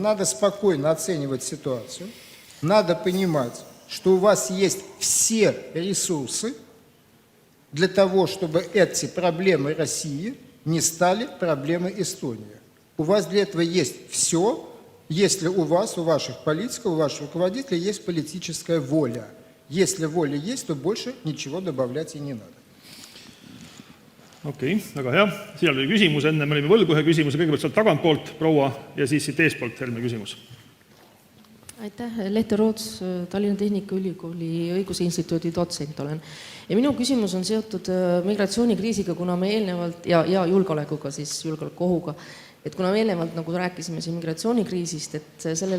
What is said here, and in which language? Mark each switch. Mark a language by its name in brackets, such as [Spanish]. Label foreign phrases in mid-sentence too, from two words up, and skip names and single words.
[Russian] Надо спокойно оценивать ситуацию. Надо понимать, что у вас есть все ресурсы для того, чтобы эти проблемы России не стали проблемой Эстонии. У вас для этого есть все, если у вас, у ваших политиков, у ваших руководителей есть политическая воля. Если воля есть, то больше ничего добавлять и не надо. [Estonian] Okei, väga hea. Seal oli küsimus, enne me olime võlgu ühe küsimuse, kõigepealt sealt tagantpoolt proua ja siis siit eespoolt järgmine küsimus. Aitäh, Lehte Roots, Tallinna Tehnikaülikooli õiguse instituudi dotsent olen. Ja minu küsimus on seotud migratsioonikriisiga, kuna me eelnevalt, ja julgeolekuga, siis julgeolekuohuga, et kuna me eelnevalt nagu rääkisime siin migratsioonikriisist, et sellel